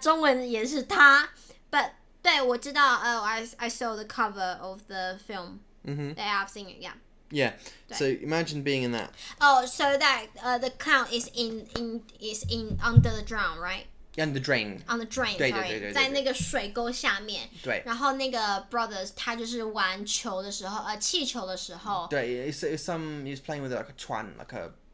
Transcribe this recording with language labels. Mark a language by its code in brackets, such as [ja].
[zh] 中文也是他 [en] But [zh] 对，我知道 [en] I saw the cover of the film. Yeah, I've seen it, yeah. Yeah. So imagine being in that. Oh, so that the clown is in under the drown, right? And the drain. On the drain, [zh] 对 [en] sorry. [zh] 在那个水沟下面。对。然后那个 brothers 他就是玩球的时候，气球的时候。 [en] 对，he was playing with like a 船 like a